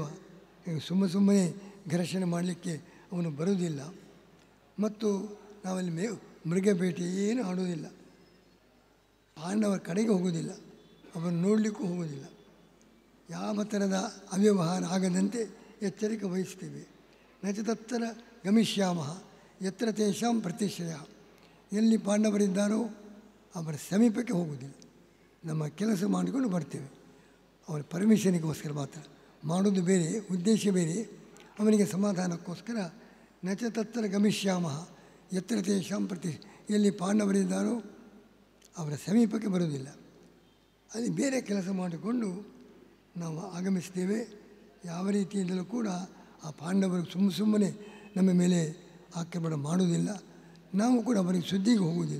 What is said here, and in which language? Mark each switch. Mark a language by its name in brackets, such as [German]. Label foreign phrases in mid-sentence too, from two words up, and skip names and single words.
[Kannada] ಈಗ ಸುಮ್ಮನೆ ಘರ್ಷಣೆ ಮಾಡಲಿಕ್ಕೆ ಅವನು ಬರುವುದಿಲ್ಲ. ಮತ್ತು ನಾವಲ್ಲಿ ಮೃಗ ಬೇಟೆ ಏನು ಆಡುವುದಿಲ್ಲ. ಪಾಂಡವರ ಕಡೆಗೆ ಹೋಗುವುದಿಲ್ಲ, ಅವರನ್ನು ನೋಡಲಿಕ್ಕೂ ಹೋಗುವುದಿಲ್ಲ. ಯಾವ ಥರದ ಅವ್ಯವಹಾರ ಆಗದಂತೆ ಎಚ್ಚರಿಕೆ ವಹಿಸ್ತೇವೆ. [Sanskrit] ನಚ ತತ್ರ ಗಮಿಷ್ಯಾಮಃ ಯತ್ರ ತೇಷಾಂ ಪ್ರತಿಶ್ರಯ. [Kannada] ಎಲ್ಲಿ ಪಾಂಡವರಿದ್ದಾರೋ ಅವರ ಸಮೀಪಕ್ಕೆ ಹೋಗುವುದಿಲ್ಲ. ನಮ್ಮ ಕೆಲಸ ಮಾಡಿಕೊಂಡು ಬರ್ತೇವೆ. ಅವರ ಪರ್ಮಿಷನಿಗೋಸ್ಕರ ಮಾತ್ರ ಮಾಡೋದು ಬೇರೆ, ಉದ್ದೇಶ ಬೇರೆ. ಅವನಿಗೆ ಸಮಾಧಾನಕ್ಕೋಸ್ಕರ [Sanskrit] ನಚ ತತ್ರ ಗಮಿಷ್ಯಾಮಃ ಯತ್ರ ತೇಷಾಂ [Kannada] ಎಲ್ಲಿ ಪಾಂಡವರಿದ್ದಾರೋ ಅವರ ಸಮೀಪಕ್ಕೆ ಬರುವುದಿಲ್ಲ. ಅಲ್ಲಿ ಬೇರೆ ಕೆಲಸ ಮಾಡಿಕೊಂಡು ನಾವು ಆಗಮಿಸ್ತೇವೆ. ಯಾವ ರೀತಿಯಿಂದಲೂ ಕೂಡ ಆ ಪಾಂಡವರು ಸುಮ್ಮನೆ ನಮ್ಮ ಮೇಲೆ ಆಕ್ರಮಣ ಮಾಡುವುದಿಲ್ಲ. ನಾವು ಕೂಡ ಅವರಿಗೆ ಸುದ್ದಿಗೆ ಹೋಗುವುದಿಲ್ಲ.